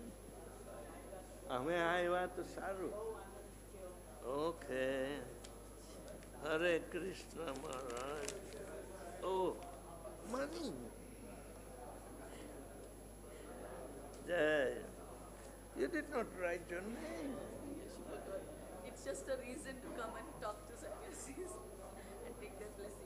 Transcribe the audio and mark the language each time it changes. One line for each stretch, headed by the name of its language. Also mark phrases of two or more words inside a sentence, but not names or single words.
Gujarati: અમે આવ્યા તો સારું.
English: Okay. Hare Krishna Maharaj. Oh, money. Jai. You did not write your name. It's just a reason to come and talk to sannyasis and take their blessings.